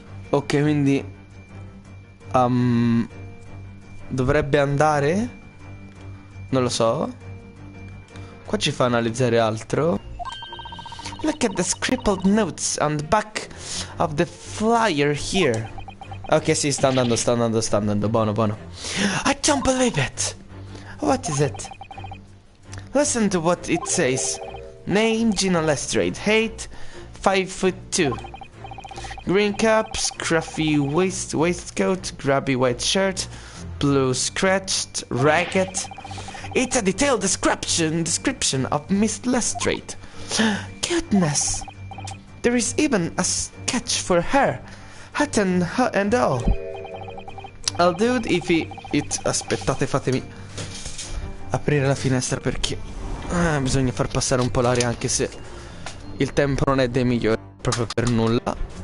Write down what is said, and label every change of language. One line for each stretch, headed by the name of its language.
Italian: Ok, quindi dovrebbe andare? Non lo so. Qua ci fa analizzare altro.
English: Look at the scribbled notes on the back of the flyer here.
Italian: Ok, sì, sta andando. Buono.
English: I don't believe it. What is it? Listen to what it says. Name Gina Lestrade. Height 5'2". Green cap, scruffy waistcoat, grubby white shirt, blue scratched, ragged. It's a detailed description of Miss Lestrade. Goodness! There is even a sketch for her, hat and all. I'll do it if it...
Italian: Aspettate, fatemi aprire la finestra perché bisogna far passare un po' l'aria, anche se il tempo non è dei migliori proprio per nulla.